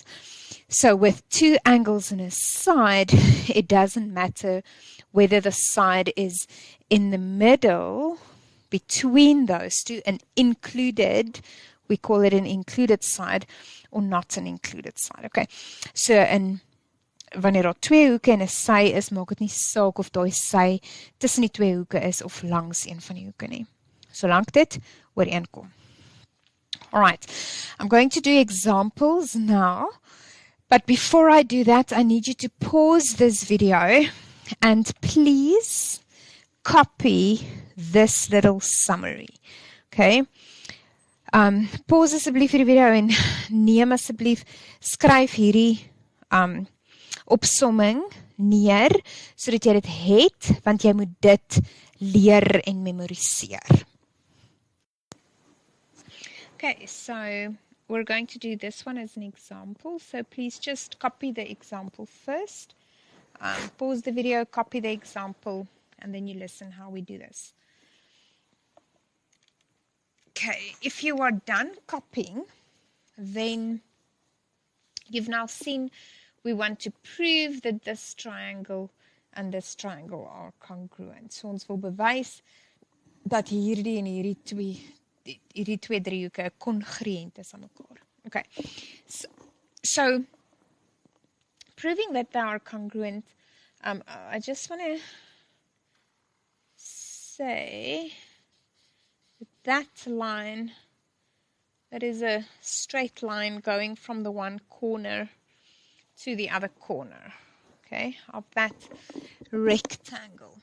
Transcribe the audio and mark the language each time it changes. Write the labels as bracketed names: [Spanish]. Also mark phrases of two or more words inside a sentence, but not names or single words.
[English] So with 2 angles in a side, it doesn't matter whether the side is in the middle between those 2 and included, we call it an included side, or not an included side. [Afrikaans] Okay, so wanneer daar 2 hoeke en 'n sy is, maak dit nie saak of daai sy tussen die 2 hoeke is of langs een van die hoeke nie, solank dit ooreenkom. [English] Alright, I'm going to do examples now, but before I do that, I need you to pause this video and please copy this little summary. [Afrikaans] Okay, pause asseblief vir die video en neem asseblief, skryf hierdie opsomming neer, sodat jy dit het, want jy moet dit leer en memoriseer. [English] Okay, so we're going to do this one as an example, so please just copy the example first, pause the video, copy the example, and then you listen how we do this. Okay, if you are done copying, then you've now seen we want to prove that this triangle and this triangle are congruent. [Afrikaans] So ons wil bewys dat hierdie en hierdie twee driehoeke congruent is aan mekaar. [English] Okay. So proving that they are congruent, I just want to say that line, that is a straight line going from the one corner to the other corner, okay, of that rectangle.